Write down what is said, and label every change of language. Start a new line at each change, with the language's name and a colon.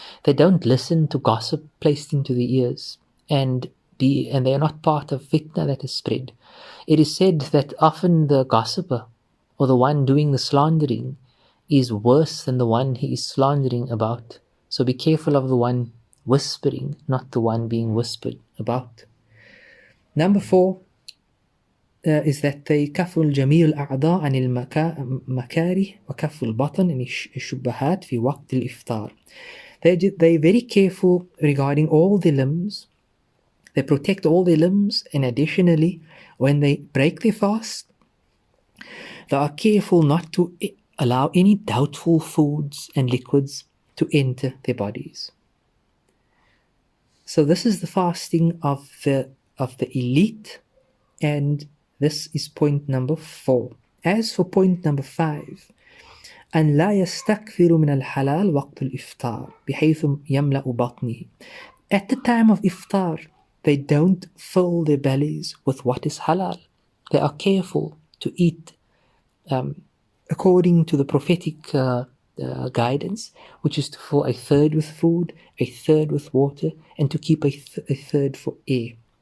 English: They don't listen to gossip placed into the ears, and they are not part of fitna that is spread. It is said that often the gossiper or the one doing the slandering is worse than the one he is slandering about. So be careful of the one whispering, not the one being whispered about. Number 4 is that they
Arabic: كفوا الجميع الأعضاء عن المكاره وكفوا البطن عن الشبهات في وقت الإفطار.
English: They're very careful regarding all the limbs. They protect all their limbs, and additionally, when they break their fast, they are careful not to allow any doubtful foods and liquids to enter their bodies. So this is the fasting of the elite, and this is point number 4. As for point number 5,
Arabic: أن لا يستكثر من الحلال وقت الإفطار بحيث يملأ بطنه.
English: At the time of iftar, they don't fill their bellies with what is halal. They are careful to eat according to the prophetic guidance, which is to fill a third with food, a third with water, and to keep a third for air.